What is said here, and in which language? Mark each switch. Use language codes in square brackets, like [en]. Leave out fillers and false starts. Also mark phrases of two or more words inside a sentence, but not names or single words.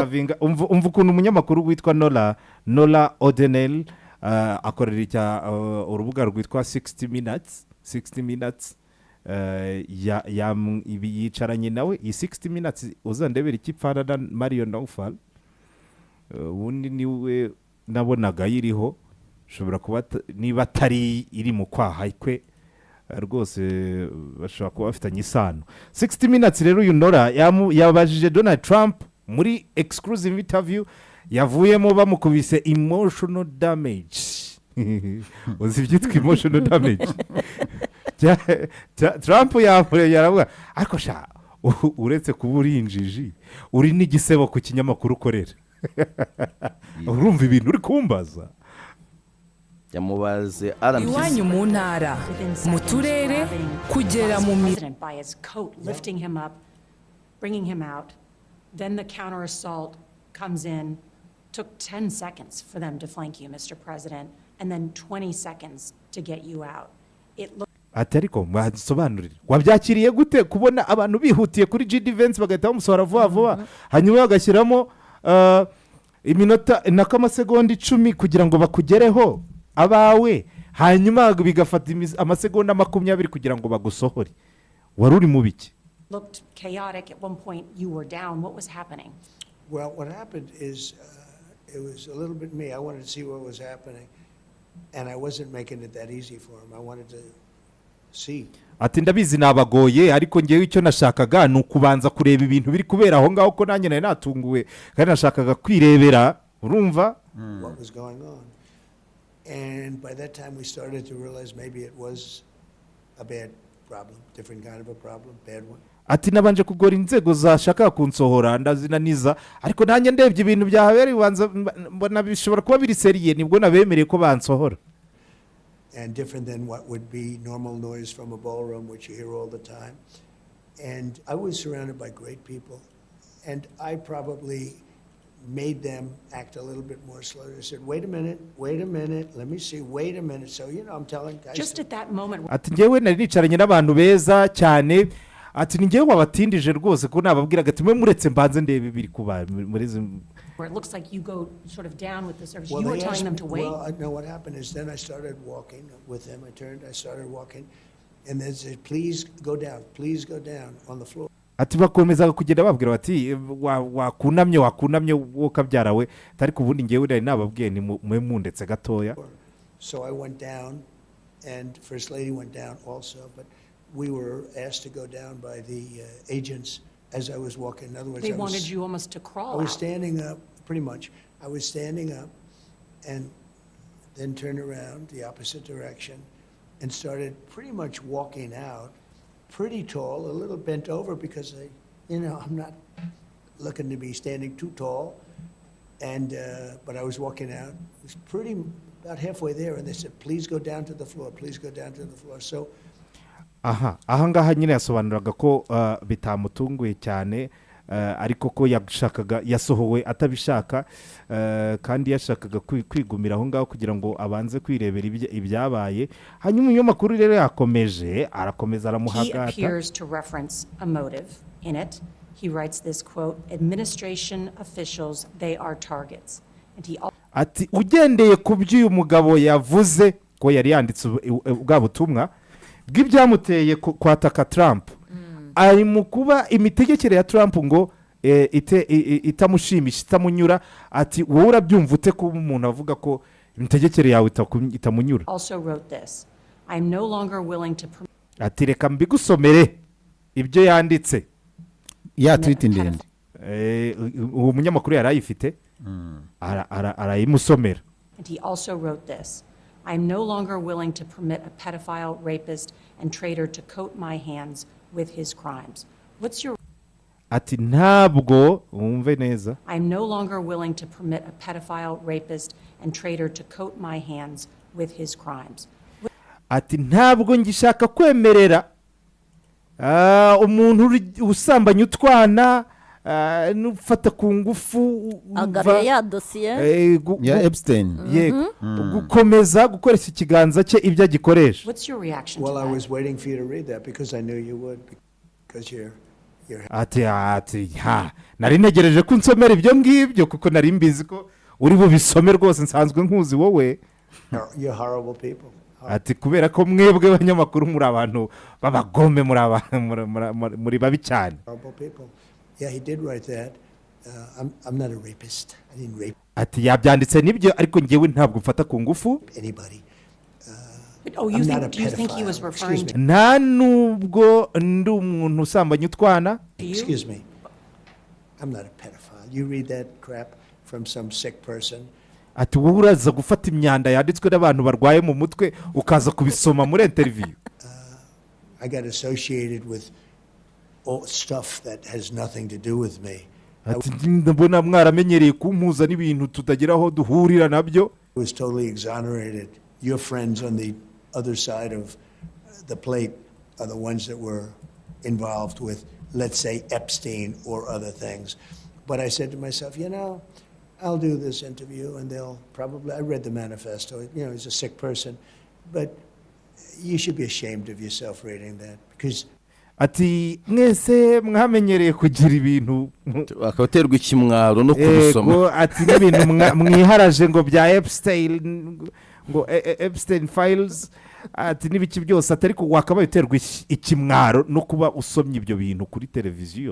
[rw] umva ukuntu umunyamakuru witwa Nola O'Donnell akorera urubuga rwitwa 60 minutes yicaranye nawe iyi 60 minutes uzandebera ikipfana na Mario Naufal ubundi niwe nabonaga yiriho ushobora kuba niba atari iri mu kwaha kwe rwose bashobora kuba bafitanye isano. 60 minutes rero uyu Nora yabajije Donald Trump muri [en] exclusive interview [rw] yavuyemo bamukubise [en] emotional damage. [rw] Uzi ibyitwa [en] emotional damage? [rw] Trump yaravuga ariko sha uretse kuba uri injiji uri n'igisebo ku kinyamakuru ukorera. Urumva ibintu uri kumbaza? yamubaze iwanyu mu ntara mu turere kugera mu [en] bringing him out. Then the counter assault comes in. Took 10 seconds for them to flank you, Mr. President, and then 20 seconds to get you out. [rw] Atariko mwasobanurira wabyakiriye gute kubona abantu bihutiye kuri GD Vance bagahita bamusohora vuba vuba hanyuma bagashyiramo iminota n'amasegonda 10 kugira ngo bakugereho abawe hanyuma bigafata amasegonda 20 kugira ngo bagusohore wari uri mu biki? [en] Looked chaotic at one point. You were down. What was happening? Well, what happened is it was a little bit me. I wanted to see what was happening, and I wasn't making it that easy for him. I wanted to see. [rw] Ati ndabizi nabagoye ariko ngewe icyo nashakaga ni ukubanza kureba ibintu biri kubera aho ngaho ko nanjye nari natunguwe kandi nashakaga kwirebera urumva [en] what was going on. And by that time we started to realize maybe it was a bad problem, different kind of a problem, bad one. [rw] Ati nabanje kugora inzego zashaka kunsohora ndazinaniza ariko nanjye ndebye ibintu byahabera bibanza mbona bishobora kuba biri seriye nibwo nabemereye ko bansohora. [en] And different than what would be normal noise from a ballroom which you hear all the time. And I was surrounded by great people, and I probably made them act a little bit more slowly. I said, wait a minute, let me see, wait a minute. So, I'm telling guys. Just at that moment. [rw] Ati ngewe nari nicaranye n'abantu beza cyane. Ati ngewe wabatindije rwose ko nababwiraga ati mwe muretse mbanze ndebe biri kuba muri [en] where it looks like you go sort of down with the service. You were telling them to wait. Well, I know what happened is then I started walking with them. I started walking, and they said, please go down on the floor. [rw] Ati bakomeza kugenda babwira bati wakunamye wo kabyarawe tari kubundi ngewe nari nababwiye ni mwe mundetse gatoya. [en] So I went down, and First Lady went down also, but we were asked to go down by the agents as I was walking. In other words, they wanted you almost to crawl. I was standing up, pretty much. I was standing up, and then turned around the opposite direction, and started pretty much walking out, pretty tall, a little bent over because I'm not looking to be standing too tall, and but I was walking out. It was pretty about halfway there, and they said, "Please go down to the floor. Please go down to the floor." So. [rw] Ahangaha nyine yasobanuraga ko bitamutunguye cyane ariko ko yashakaga yasohowe atabishaka kandi yashakaga kwigumira aho ngaho kugira ngo abanze kwirebera ibyabaye hanyuma iyo makuru rero yakomeje arakomeza aramuhagata. [en] He appears to reference a motive in it. He writes this quote, "Administration officials, they are targets." And he [rw] ati ugendeye ku by'uyu mugabo yavuze ko yari yanditse bwa butumwa bw'ibyamuteye kwataka Trump ari mu kuba imitegekere ya Trump ngo itamushimisha itamunyura ati wowe urabyumva ute ko umuntu avuga ko imitegekere yawe itamunyura. Ati reka mbigusomere ibyo yanditse ya tweet ndende uwo munyamakuru yarayifite arayimusomera. [en] And he also wrote this. I'm no longer willing to permit a pedophile, rapist, and traitor to coat my hands with his crimes. What's your... [rw] Ati ntabwo wumve neza. [en] I'm no longer willing to permit a pedophile, rapist, and traitor to coat my hands with his crimes. [rw] Ati ntabwo ngishaka kwemerera umuntu usambanya utwana nufata ku ngufu agariye ya dosiye ya Epstein gukomeza gukoresha ikiganza cye ibyo agikoresha. [en] What's your reaction to that? Well, I was waiting for you to read that because I knew you would, because you're [rw] ati nari ntegereje ko unsomera ibyo ngibyo kuko nari mbizi ko uri bubisome rwose nsanzwe nkuzi wowe. [en] You're horrible people. [rw] Ati kubera ko mwebwe abanyamakuru muri abantu babagome muri babi cyane. [en] Yeah, he did write that, I'm not a rapist. I didn't rape [rw] ati yabyanditse nibyo ariko ngewe ntabwo mfata ku ngufu [en] anybody. Oh, I'm not a do you think he was pedophile. referring Excuse to me. [rw] nta nubwo ndi umuntu usambanya utwana [en] you? Excuse me. I'm not a pedophile. You read that crap from some sick person. [rw] ati wowe uraza gufata imyanda yanditswe n'abantu barwaye mu mutwe ukaza kubisoma muri interview. [en] I got associated with all stuff that has nothing to do with me. [rw] ati ndabona mwaramenyereye kumpuza n'ibintu tutagira aho duhurira nabyo. [en] I was totally exonerated. Your friends on the other side of the plate are the ones that were involved with, let's say, Epstein or other things. But I said to myself, I'll do this interview and they'll probably, I read the manifesto, he's a sick person, but you should be ashamed of yourself reading that because [rw] ati mwese mwamenyereye kugira ibintu akabaterwa ikimwaro no kubisoma. ati n'ibintu mwiharaje ngo bya Epstein ngo [en] Epstein files [rw] ati n'ibiki byose atari ko wakabaye uterwa ikimwaro no kuba usomye ibyo bintu kuri televiziyo.